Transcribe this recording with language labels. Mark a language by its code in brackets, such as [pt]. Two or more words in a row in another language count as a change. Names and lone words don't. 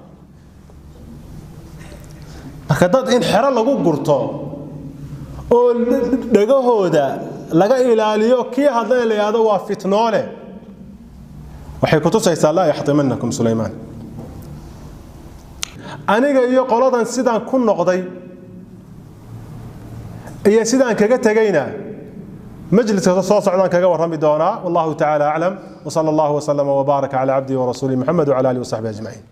[so] marka dad in xiro lagu gurto oo dhagahooda laga ilaaliyo kii hadlay leeyado waa fitnoole waxay ku tusaysaa [ar] لا يحطمنكم سليمان [so] aniga iyo qoladan sidaan ku noqday iyo sidaan kaga tagayna majliska soo socdaan kaga warrami doona [ar] والله تعالى أعلم وصلى الله وسلم وبارك على عبد ورسول محمد وعلى آله وصحبه أجمعين